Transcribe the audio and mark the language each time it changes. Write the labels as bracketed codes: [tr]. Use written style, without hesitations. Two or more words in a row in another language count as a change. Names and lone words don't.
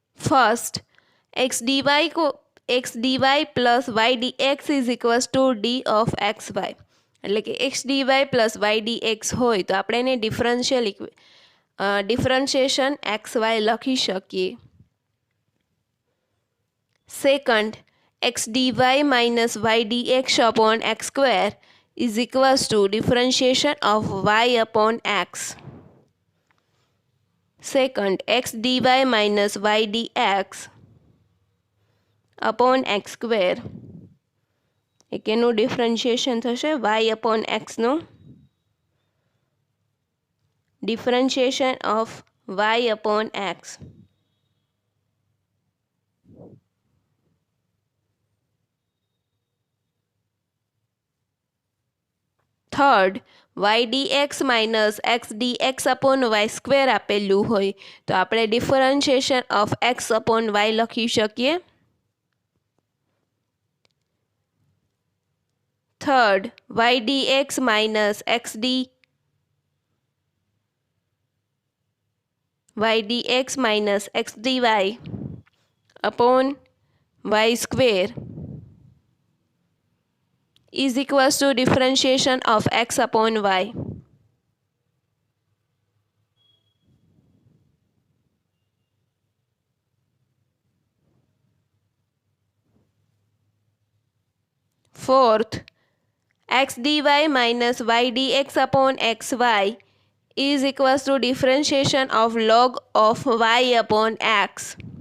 [en] First, x dy plus y dx is equals to d of xy. [gu] એટલે કે [en] x dy plus y dx [gu] હોય તો આપણે એને ડિફરન્શિએશન xy લખી શકીએ. [en] Second, x dy minus y dx upon x square is equals to differentiation of y upon x. Second, x dy minus y dx upon x square [gu] એક એનું ડિફરન્શિએશન થશે [en] y upon x નું differentiation of y upon x. Third, y dx minus x dx upon y square [gu] આપેલું હોય તો આપણે [en] differentiation of x upon y [gu] લખી શકીએ. [en] Third, y dx minus x dy upon y square is equals to differentiation of x upon y. Fourth, x dy minus y dx upon xy is equals to differentiation of log of y upon x.